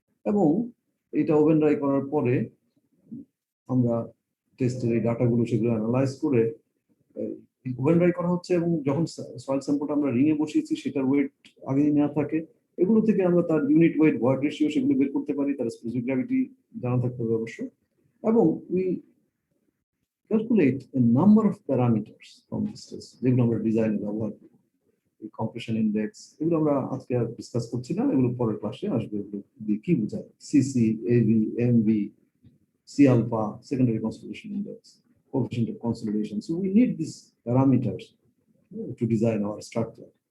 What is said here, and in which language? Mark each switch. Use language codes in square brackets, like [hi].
[bn] এবং এটা oven dry করার পরে আমরা টেস্টের এই ডাটাগুলো সেগুলো অ্যানালাইজ করে ওভেন ড্রাই করা হচ্ছে, এবং যখন সয়েল স্যাম্পলটা আমরা রিংয়ে বসিয়েছি সেটার ওয়েট আগেই নেওয়া থাকে। এগুলো থেকে আমরা তার ইউনিট ওয়েট, ভয়েড রেশিও সেগুলো বের করতে পারি, তার স্পেসিফিক গ্র্যাভিটি জানা থাকতে হবে অবশ্য। [en] এবং we calculate a number of parameters from this test, [bn] যেগুলো আমরা ডিজাইনে ব্যবহার করি। কম্প্রেশন ইন্ডেক্স এগুলো আমরা আজকে আর ডিসকাস করছি না, এগুলো পরের ক্লাসে আসবে। এগুলো দিয়ে কি বোঝায়? CC, AB, MB, C alpha, secondary consolidation index, coefficient of consolidation. [en] So we need these parameters to design our structure.